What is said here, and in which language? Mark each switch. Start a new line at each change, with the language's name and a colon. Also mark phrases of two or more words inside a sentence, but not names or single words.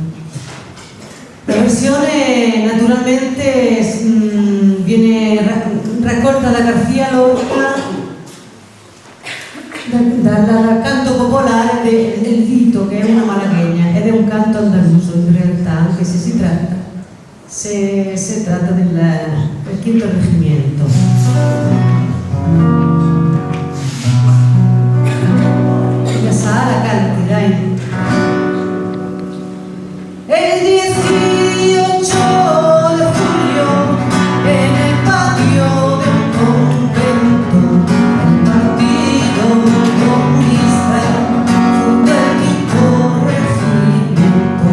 Italian: La versione naturalmente viene raccolta da García Lorca dal canto popolare del Vito, che è una malagueña ed è un canto andaluso in realtà, anche se si tratta del quinto reggimento. La sala canti, dai.
Spanish: El 18 de julio, en el patio de un convento, el Partido Comunista fundó el quinto regimiento.